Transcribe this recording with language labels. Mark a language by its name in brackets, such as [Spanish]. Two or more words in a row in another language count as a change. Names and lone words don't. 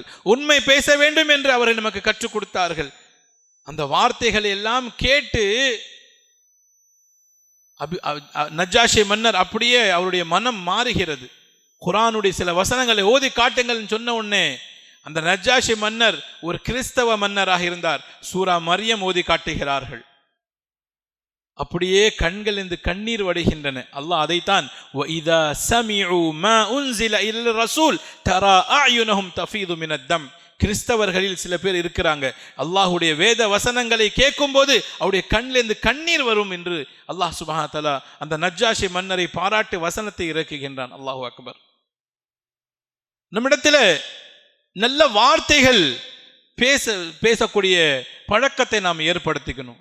[Tamil] உண்மை பேச வேண்டும் என்று அவர்கள் நமக்கு கற்றுக் கொடுத்தார்கள். அந்த வார்த்தைகளை எல்லாம் கேட்டு நஜ்ஜாஷி மன்னர் அப்படியே அவருடைய மனம் மாறுகிறது. குர்ஆனுடைய சில வசனங்களை ஓதி காட்டுங்கள் சொன்ன உடனே அந்த நஜ்ஜாஷி மன்னர் ஒரு கிறிஸ்தவ மன்னராக இருந்தார். சூரா மரியம் ஓதி காட்டுகிறார்கள். அப்படியே கண்கள் இருந்து கண்ணீர் வடிகின்றன. அல்லாஹ் அதைத்தான் [Arabic] وَإِذَا سَمِعُوا مَا أُنزِلَ إِلَى الرَّسُولِ تَرَى أَعْيُنَهُمْ تَفِيضُ مِنَ الدَّمِ. [Tamil] கிறிஸ்தவர்களில் சில பேர் இருக்கிறாங்க, அல்லாஹ்வுடைய வேத வசனங்களை கேட்கும் போது அவருடைய கண்ணிலிருந்து கண்ணீர் வரும் என்று அல்லாஹ் [Arabic] سبحانه وتعالى [Tamil] அந்த நஜ்ஜாஷி மன்னரை பாராட்டு வசனத்தை இறக்குகின்றான். [Arabic] الله أكبر. [Tamil] நம்மிடத்தில் நல்ல வார்த்தைகள் பேசக்கூடிய பழக்கத்தை நாம் ஏற்படுத்திக்கணும்.